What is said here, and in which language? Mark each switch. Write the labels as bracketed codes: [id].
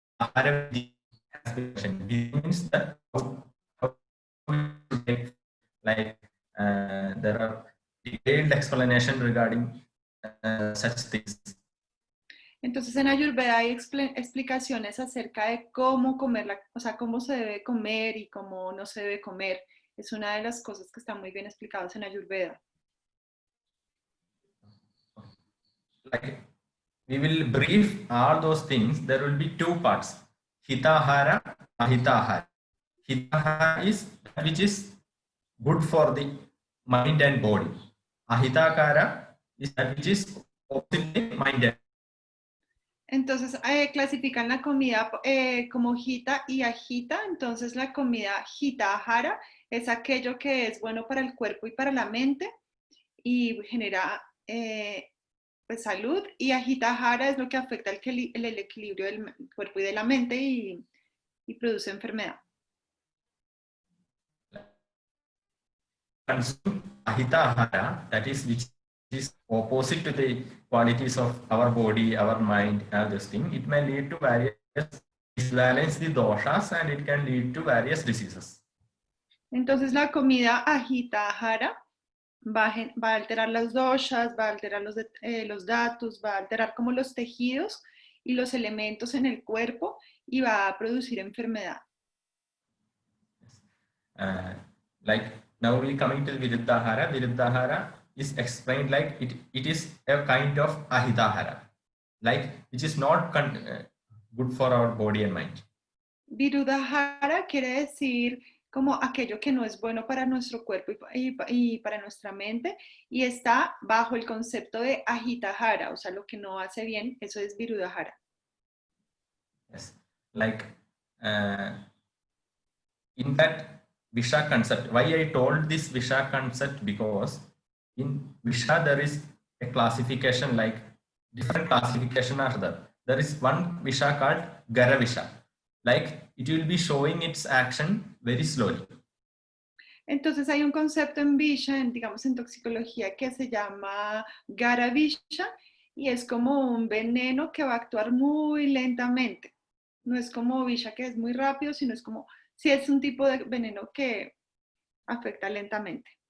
[en] Ahara means that how to take, like there are detailed explanation regarding such things. [es] Entonces en Ayurveda hay explicaciones acerca de cómo comer, o sea, cómo se debe comer y cómo no se debe comer. Es una de las cosas que están muy bien explicadas en Ayurveda. [en] Like we will brief all those things. There will be two parts: hitahara, ahitahara. Hitahara is that which is good for the mind and body. Ahitahara is that which is opposite the mind and. [es] Entonces clasifican la comida como hita y ajita. Entonces la comida hitahara es aquello que es bueno para el cuerpo y para la mente y genera pues, salud, y ajitahara es lo que afecta el equilibrio del cuerpo y de la mente y produce enfermedad. [en] Ahitahara, that is which is opposite to the qualities of our body, our mind, and this thing. It may lead to various disbalance the doshas and it can lead to various diseases. [es] Entonces la comida ajitahara va a alterar las doshas, va a alterar los datus, va a alterar como los tejidos y los elementos en el cuerpo y va a producir enfermedad. [en] Like now we coming to Virudhahara. Virudhahara is explained like it is a kind of ahitahara, like which is not good for our body and mind. [es] Virudhahara quiere decir como aquello que no es bueno para nuestro cuerpo y para nuestra mente, y está bajo el concepto de ajitahara, o sea, lo que no hace bien, eso es Virudhahara. [en] Yes, like in that visha concept, why I told this visha concept, because in visha there is a classification, like different classification are there. There is one visha called gara visha, like it will be showing its action very slowly. [es] Entonces hay un concepto en visha, digamos en toxicología, que se llama gara visha, y es como un veneno que va a actuar muy lentamente. No es como visha que es muy rápido, sino es como sí es un tipo de veneno que afecta lentamente.